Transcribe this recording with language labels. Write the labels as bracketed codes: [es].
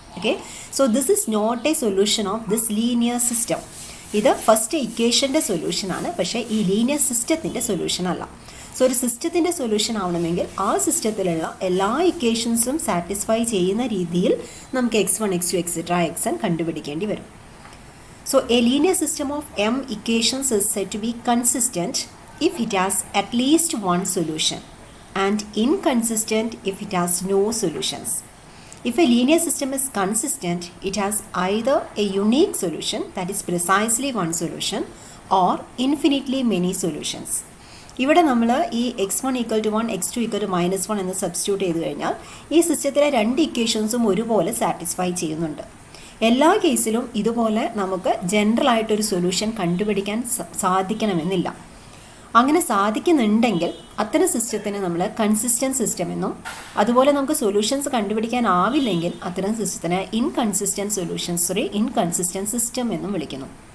[en] Okay, so this is not a solution of this linear system. [ml] ഇത് first ഇക്വേഷൻ്റെ സൊല്യൂഷനാണ്, പക്ഷേ ഈ linear സിസ്റ്റത്തിൻ്റെ solution അല്ല. സോ ഒരു സിസ്റ്റത്തിൻ്റെ സൊല്യൂഷൻ ആവണമെങ്കിൽ ആ സിസ്റ്റത്തിലുള്ള എല്ലാ ഇക്വേഷൻസും സാറ്റിസ്ഫൈ ചെയ്യുന്ന രീതിയിൽ നമുക്ക് x1, x2, xn കണ്ടുപിടിക്കേണ്ടി വരും. [en] So a linear system of m equations is said to be consistent if it has at least one solution and inconsistent if it has no solutions. If a linear system is consistent, it has either a unique solution, that is precisely one solution, or infinitely many solutions. [ml] ഇവിടെ നമ്മൾ ഈ x1 = 1, x2 = -1 എന്ന് substitute ചെയ്ത് കഴിഞ്ഞാൽ ഈ സിസ്റ്റത്തിലെ രണ്ട് ഇക്വേഷൻസും ഒരുപോലെ സാറ്റിസ്ഫൈ ചെയ്യുന്നുണ്ട്. എല്ലാ കേസിലും ഇതുപോലെ നമുക്ക് ജനറൽ ആയിട്ടൊരു സൊല്യൂഷൻ കണ്ടുപിടിക്കാൻ സാധിക്കണമെന്നില്ല. അങ്ങനെ സാധിക്കുന്നുണ്ടെങ്കിൽ അത്തരം സിസ്റ്റത്തിന് നമ്മൾ കൺസിസ്റ്റൻറ്റ് സിസ്റ്റം എന്നും, അതുപോലെ നമുക്ക് സൊല്യൂഷൻസ് കണ്ടുപിടിക്കാനാവില്ലെങ്കിൽ അത്തരം സിസ്റ്റത്തിന് ഇൻകൺസിസ്റ്റൻറ്റ് സിസ്റ്റം എന്നും വിളിക്കുന്നു.